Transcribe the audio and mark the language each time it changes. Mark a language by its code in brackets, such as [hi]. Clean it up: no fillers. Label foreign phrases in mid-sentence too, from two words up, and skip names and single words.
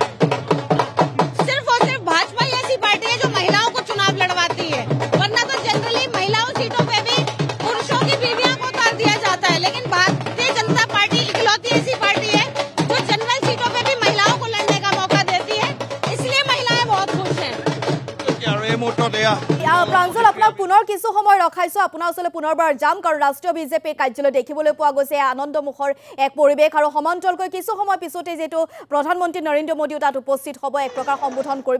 [hi] सिर्फ और सिर्फ भाजपा ऐसी पार्टी है जो महिलाओं को चुनाव लड़वाती है वरना तो जनरली महिलाओं सीटों पे भी पुरुषों की बीवियों को उतार दिया जाता है लेकिन भारतीय जनता पार्टी इकलौती ऐसी पार्टी है जो जनरल सीटों पे भी महिलाओं को लड़ने का मौका देती है इसलिए महिलाएं बहुत खुश हैं [as] প্ৰাঞ্জল আপোনাক পুনৰ কিছু সময় ৰখাইছো আপোনাৰ ওচৰলৈ পুনৰবাৰ যাম কাৰণ ৰাষ্ট্ৰীয় বিজেপি কাৰ্যালয় দেখিবলৈ পোৱা গৈছে আনন্দমুখৰ এক পৰিৱেশ আৰু সমান্তৰালকৈ কিছু সময় পিছতে যেটো প্ৰধানমন্ত্ৰী নৰেন্দ্ৰ মোদীও তাত উপস্থিত হ'ব এক প্ৰকাৰ সম্বোধন কৰিব